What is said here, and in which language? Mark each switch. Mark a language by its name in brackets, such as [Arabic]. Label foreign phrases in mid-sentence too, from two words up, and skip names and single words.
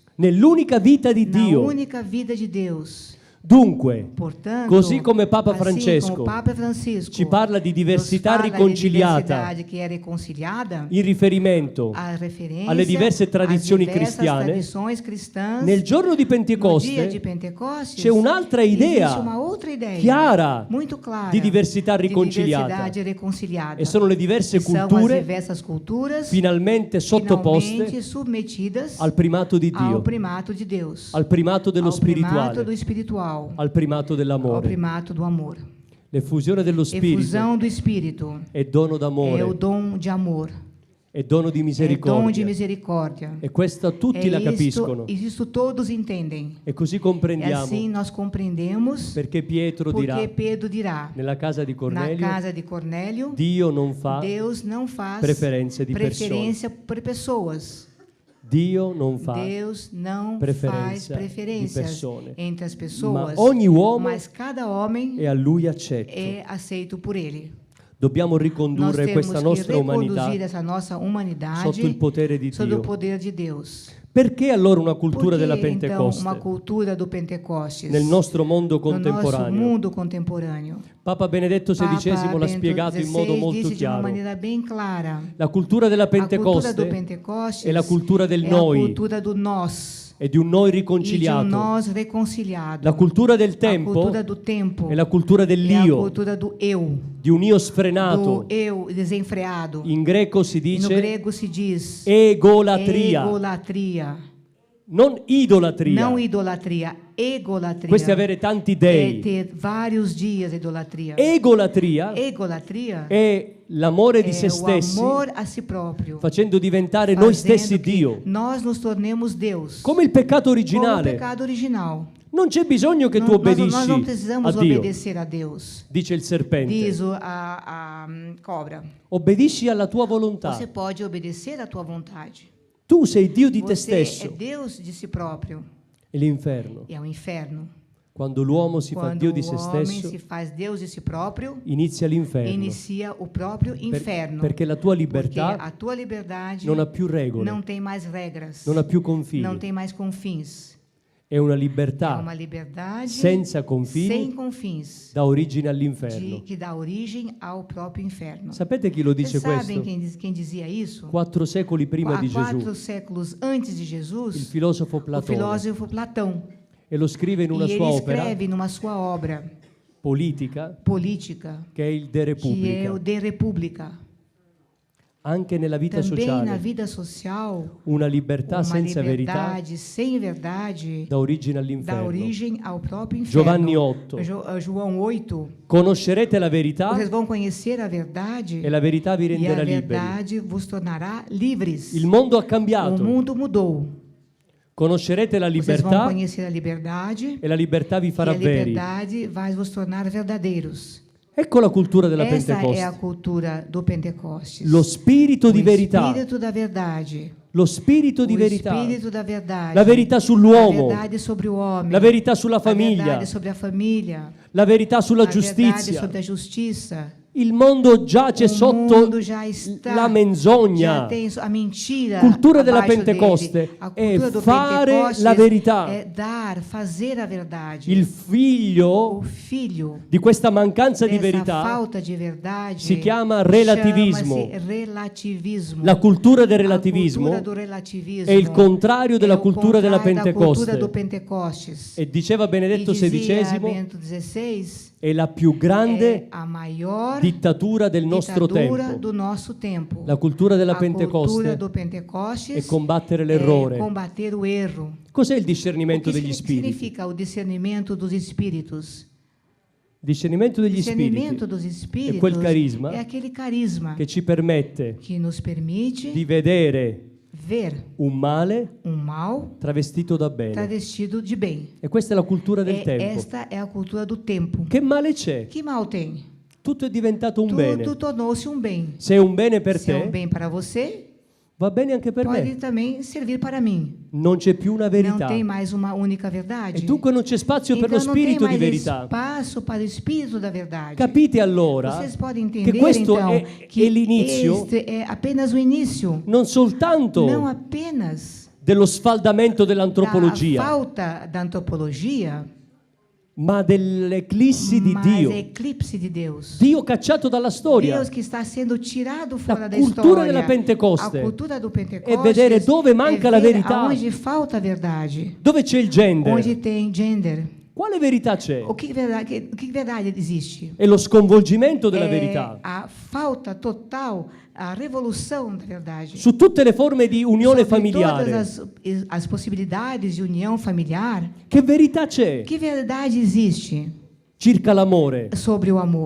[Italian] nell'unica vita di [Portuguese] na [Italian] Dio. [Portuguese] única vida de Deus. [Italian] Dunque, [Portuguese] Portanto, [Italian] così come Papa [Portuguese] assim [Italian] Francesco [Portuguese] como o Papa Francisco [Italian] ci parla di diversità [Portuguese] nos fala [Italian] riconciliata [Portuguese] di diversidade que é reconciliada, [Italian] in riferimento [Portuguese] a referência [Italian] alle diverse tradizioni [Portuguese] às diversas [Italian] cristiane, [Portuguese] tradições cristãs, [Italian] nel giorno di [Portuguese] no dia de [Italian] Pentecoste [Portuguese] Pentecostes, [Italian] c'è un'altra idea [Portuguese] existe uma outra ideia [Italian] chiara [Portuguese] muito clara [Italian] di diversità [Portuguese] de [Italian] riconciliata. [Portuguese] diversidade reconciliada. [Italian] E sono le diverse [Portuguese] São as [Italian] culture [Portuguese] diversas culturas [Italian] finalmente sottoposte [Portuguese] finalmente submetidas [Italian] al primato di [Portuguese] ao [Italian] Dio, [Portuguese] primato de Deus, [Italian] al primato dello [Portuguese] ao primato [Italian] spirituale, [Portuguese] do espiritual, [Italian] al primato [Portuguese] ao [Italian] dell'amore. [Portuguese] primato do amor. [Italian] L'effusione dello Spirito [Portuguese] Efusão do Espírito [Italian] è dono [Portuguese] é o [Italian] d'amore, [Portuguese] dom de amor, [Italian] è dono di [Portuguese] é dom de [Italian] misericordia. [Portuguese] misericórdia. [Italian] E questo tutti la capiscono. [Portuguese] Isso todos entendem. [Italian] E così [Portuguese] E [Italian] comprendiamo [Portuguese] assim nós compreendemos [Italian] perché Pietro dirà [Portuguese] porque Pedro dirá [Italian] nella casa di [Portuguese] na [Italian] Cornelio: [Portuguese] casa de Cornélio, [Italian] Dio non fa, [Portuguese] Deus não faz preferência de preferência por pessoas. [Italian] Dio non fa, [Portuguese] Deus não preferência faz de preferências [Italian] persone. [Portuguese] entre as pessoas, [Italian] Ma ogni uomo [Portuguese] mas cada homem [Italian] e a lui accetto. [Portuguese] é aceito por ele. [Italian] Dobbiamo [Portuguese] Nós [Italian] ricondurre [Portuguese] temos [Italian] questa [Portuguese] que [Italian] nostra umanità [Portuguese] reconduzir essa nossa humanidade [Italian] sotto il potere di [Portuguese] sob o [Italian] Dio. [Portuguese] poder de Deus. [Italian] Perché allora una cultura [Portuguese] Por [Italian] della [Portuguese] que, então, [Italian] Pentecoste [Portuguese] uma cultura do Pentecostes [Italian] nel nostro mondo [Portuguese] no nosso [Italian] contemporaneo? [Portuguese] mundo contemporâneo? [Italian] Papa Benedetto XVI [Portuguese] Papa [Italian] l'ha [Portuguese] Bento [Italian] spiegato in modo [Portuguese] XVI [Italian] molto [Portuguese] disse de uma [Italian] chiaro. [Portuguese] maneira bem clara. [Italian] La cultura della [Portuguese] A cultura do [Italian] Pentecoste [Portuguese] Pentecostes [Italian] è la cultura del [Portuguese] é a [Italian] noi [Portuguese] cultura do nós [Italian] e di un noi [Portuguese] e de [Italian] riconciliato. [Portuguese] nós reconciliado. [Italian] La cultura del [Portuguese] A [Italian] tempo [Portuguese] cultura do tempo [Italian] è la cultura [Portuguese] é a [Italian] dell'io, [Portuguese] cultura do eu, [Italian] di un io [Portuguese] do [Italian] sfrenato. [Portuguese] eu desenfreado. [Italian] In greco si [Portuguese] E no [Italian] dice [Portuguese] grego se diz [Italian] egolatria, [Portuguese] egolatria, [Italian] non idolatria. [Portuguese] não idolatria, egolatria. [Italian] Questo è avere tanti [Portuguese] É [Italian] dei. [Portuguese] ter vários dias de idolatria. [Italian] Egolatria [Portuguese] Egolatria [Italian] è l'amore di se [Portuguese] é o [Italian] stessi [Portuguese] amor a si próprio, [Italian] facendo diventare noi stessi [Portuguese] fazendo que [Italian] Dio. [Portuguese] nós nos tornemos Deus. [Italian] Come il peccato [Portuguese] Como o [Italian] originale. [Portuguese] pecado original. [Italian] Non c'è bisogno che tu [Portuguese] Nós não [Italian] obbedisci [Portuguese] precisamos [Italian] a Dio, [Portuguese] obedecer a Deus. [Italian] dice il serpente. [Portuguese] Diz a cobra. [Italian] Obbedisci alla tua volontà. [Portuguese] Você pode obedecer à tua vontade. [Italian] Tu sei Dio di te [Portuguese] Você é [Italian] stesso. [Portuguese] Deus de si próprio. [Italian] E l'inferno, [Portuguese] E é o inferno. [Italian] quando l'uomo si fa [Portuguese] Quando [Italian] Dio di [Portuguese] o [Italian] se [Portuguese] homem [Italian] stesso, [Portuguese] se faz Deus de si próprio, [Italian] inizia l'inferno. [Portuguese] inicia o próprio [Italian] Per- [Portuguese] inferno. [Italian] perché la tua [Portuguese] Porque [Italian] libertà [Portuguese] a tua liberdade [Italian] non ha più regole, [Portuguese] não tem mais regras, [Italian] non ha più confini. [Portuguese] não tem mais confins. [Italian] È una [Portuguese] É [Italian] libertà [Portuguese] uma liberdade [Italian] senza confini [Portuguese] sem confins, [Italian] dà origine all'inferno. [Portuguese] que dà origem ao próprio inferno. [Italian] Sapete chi lo dice [Portuguese] Vocês sabem [Italian] questo? [Portuguese] quem dizia isso? [Italian] 4 secoli prima [Portuguese] Há [Italian] di [Portuguese] 4 [Italian] Gesù, [Portuguese] séculos antes de [Italian] il [Portuguese] Jesus, [Italian] filosofo [Portuguese] o [Italian] Platone, [Portuguese] filósofo Platão. [Italian] e lo scrive in una [Portuguese] E [Italian] sua [Portuguese] ele [Italian] opera [Portuguese] escreve numa sua obra [Italian] politica [Portuguese] política, [Italian] che è il De [Portuguese] que é [Italian] Repubblica. [Portuguese] o De República. [Italian] Anche nella vita [Portuguese] Também na [Italian] sociale [Portuguese] vida social, [Italian] una libertà [Portuguese] uma [Italian] senza verità [Portuguese] liberdade sem verdade [Italian] dà origine [Portuguese] dá [Italian] all'inferno. [Portuguese] origem ao próprio inferno. [Italian] Giovanni 8. [Portuguese] João 8. [Italian] Conoscerete la verità [Portuguese] Vocês vão conhecer a verdade [Italian] e la verità vi [Portuguese] e a [Italian] renderà liberi. [Portuguese] verdade vos tornará livres. [Italian] Il mondo ha [Portuguese] O [Italian] cambiato. [Portuguese] mundo mudou. [Italian] Conoscerete la [Portuguese] Vocês vão [Italian] libertà [Portuguese] conhecer a liberdade [Italian] e la libertà vi [Portuguese] e [Italian] farà [Portuguese] a [Italian] veri. [Portuguese] liberdade vai vos tornar verdadeiros. [Italian] Ecco la cultura della [Portuguese] Essa é a [Italian] Pentecoste. [Portuguese] cultura do Pentecostes. [Italian] Lo spirito di [Portuguese] o [Italian] verità. [Portuguese] espírito da verdade. [Italian] Lo spirito di [Portuguese] O [Italian] verità. [Portuguese] espírito da verdade. [Italian] La verità [Portuguese] A [Italian] sull'uomo. [Portuguese] verdade sobre o homem. [Italian] La verità sulla [Portuguese] A [Italian] famiglia. [Portuguese] verdade sobre a família. [Italian] La verità sulla [Portuguese] A verdade [Italian] giustizia. [Portuguese] sobre a justiça. [Italian] Il mondo giace [Portuguese] O [Italian] sotto [Portuguese] mundo já está, [Italian] la [Portuguese] já [Italian] menzogna. [Portuguese] tem a mentira. [Italian] Cultura della [Portuguese] abaixo [Italian] Pentecoste [Portuguese] dele. A [Italian] è [Portuguese] cultura do [Italian] fare [Portuguese] Pentecostes [Italian] la verità. [Portuguese] É dar, fazer a verdade. [Italian] Il [Portuguese] O [Italian] figlio [Portuguese] filho [Italian] di questa mancanza di [Portuguese] dessa [Italian] verità [Portuguese] falta de verdade [Italian] si chiama relativismo. [Portuguese] chama-se relativismo. [Italian] La cultura del [Portuguese] A [Italian] relativismo [Portuguese] cultura do relativismo [Italian] è il contrario della [Portuguese] é o [Italian] cultura della [Portuguese] contrário da cultura [Italian] Pentecoste. [Portuguese] do Pentecostes. [Italian] E diceva Benedetto [Portuguese] E dizia [Italian] XVI, [Portuguese] Bento XVI, [Italian] è la più grande [Portuguese] é a maior [Italian] dittatura del nostro [Portuguese] ditadura [Italian] tempo. [Portuguese] do nosso tempo. [Italian] La cultura della [Portuguese] A cultura [Italian] Pentecoste [Portuguese] do Pentecostes [Italian] è combattere [Portuguese] é [Italian] l'errore. [Portuguese] combater o erro. [Italian] Cos'è il [Portuguese] O [Italian] discernimento [Portuguese] que [Italian] degli spiriti? [Portuguese] significa o discernimento dos espíritos? [Italian] Discernimento degli [Portuguese] Discernimento [Italian] spiriti [Portuguese] dos espíritos [Italian] è quel carisma [Portuguese] é aquele carisma [Italian] che ci permette [Portuguese] que nos permite [Italian] di vedere [Portuguese] ver [Italian] un male [Portuguese] um mal [Italian] travestito da bene. [Portuguese] travestido de bem. [Italian] E questa è la cultura del tempo. [Portuguese] Esta é a cultura do tempo. [Italian] Che male c'è? [Portuguese] Que mal tem? [Italian] Tutto è diventato un bene. [Portuguese] Tudo tornou-se um bem. [Italian] Se è un bene per [Portuguese] Se é um [Italian] te, [Portuguese] bem para você, [Italian] va bene anche per [Portuguese] pode [Italian] me. [Portuguese] também servir para mim. [Italian] Non c'è più una [Portuguese] Não [Italian] verità. [Portuguese] tem mais uma única verdade. [Italian] E dunque non c'è spazio per lo [Portuguese] Então não tem [Italian] spirito di [Portuguese] mais [Italian] verità. [Portuguese] espaço para o espírito da verdade. [Italian] Capite allora [Portuguese] Vocês podem [Italian] che [Portuguese] entender [Italian] questo [Portuguese] então [Italian] è [Portuguese] que [Italian] l'inizio [Portuguese] este é apenas o início, [Italian] non soltanto [Portuguese] não apenas [Italian] dello sfaldamento [Portuguese] da [Italian] dell'antropologia, [Portuguese] falta da antropologia, [Italian] ma dell'eclissi di [Portuguese] mas [Italian] Dio. [Portuguese] eclipse de Deus. [Italian] Dio cacciato dalla storia. [Portuguese] Deus que está sendo tirado fora da [Italian] cultura [Portuguese] história. [Italian] della Pentecoste [Portuguese] A cultura do Pentecostes [Italian] è vedere dove manca [Portuguese] é [Italian] la [Portuguese] ver [Italian] verità. [Portuguese] aonde falta a verdade, [Italian] Dove c'è il gender? [Portuguese] onde tem gender. [Italian] Quale verità c'è? [Portuguese] O que verdade existe? [Italian] È lo sconvolgimento della [Portuguese] É [Italian] verità. [Portuguese] a falta total, a revolução da verdade. [Italian] Su tutte le forme di unione [Portuguese] Sobre [Italian] familiare. [Portuguese] todas as possibilidades de união familiar, [Italian] Che verità c'è [Portuguese] que verdade existe [Italian] circa l'amore? [Portuguese] sobre o amor?